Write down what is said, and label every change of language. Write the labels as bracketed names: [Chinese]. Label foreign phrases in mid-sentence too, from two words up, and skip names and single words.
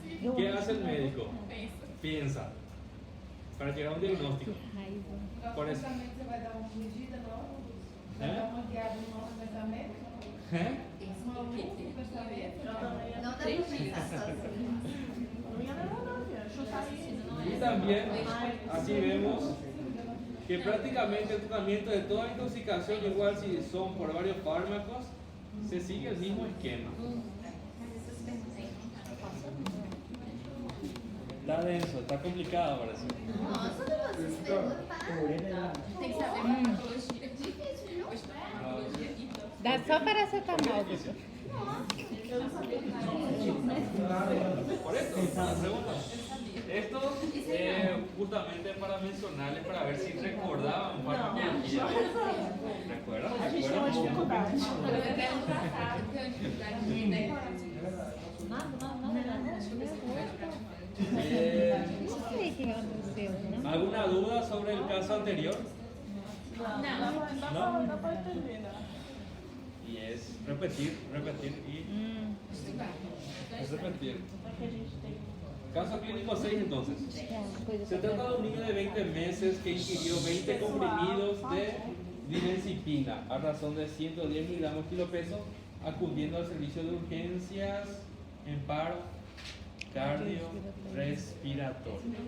[Spanish] ¿Qué hace el médico? Piensa para llegar a un diagnóstico. Por eso. [Portuguese] Você vai dar uma medida nova? Vai ¿Eh? dar uma guiada no nosso pensamento? ¿Eh? Uma luz no pensamento? Não dá pra pensar sozinho. [Spanish] Y también, así vemos que prácticamente el tratamiento de toda intoxicación, igual si son por varios fármacos, se sigue el mismo esquema. Está denso, está complicado parece. [Portuguese] Nossa, você se perguntar. Tem que saber farmacologia. Difícil, viu? Farmacologia e Dá só paracetamol. [Spanish] Por eso, la pregunta. Esto justamente para mencionarles, para ver si recordaban farmacología. ¿Recuerdan? [Portuguese] Não sei o que aconteceu, né? [Spanish] ¿Alguna duda sobre el caso anterior? [Portuguese] Não. [Spanish] ¿No? Y es repetir y repetir. Caso clínico 6 entonces. Se trata de un niño de 20 meses que ingirió 20 comprimidos de dimensipina a razón de 110 miligramos kilopeso, acudiendo al servicio de urgencias en paro cardiorrespiratorio.